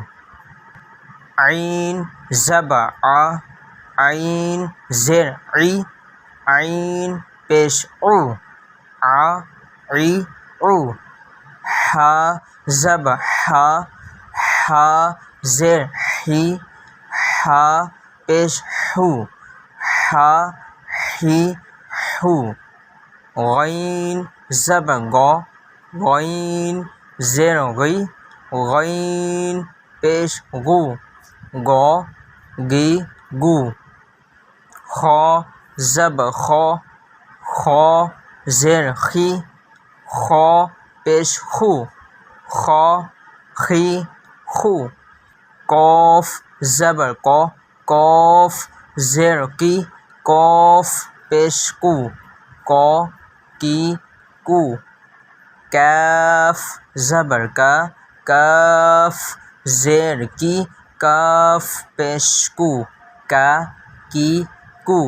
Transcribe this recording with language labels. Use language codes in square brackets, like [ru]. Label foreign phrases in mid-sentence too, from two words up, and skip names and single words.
[ur] عین زبر اَ، عین زیر اِ، عین پیش اُ، اَ اِ اُ. حا زبر حَ، حا زیر حِ، حا پیش حُ، حَ حِ حُ. غین زبر غَ، غین زیر غِ، غین پیش غُ، غَ غِ غُ. خا زبر خَ، خا زیر خِ، خا پیش خُ، خَ خِ خُ. قاف زبر قَ، قاف زیر قِ، قاف پیش قُ، قَ قِ قُ. کاف زبر کَ، کاف زیر کِ، کاف پیش کُ، کَ کِ کُ.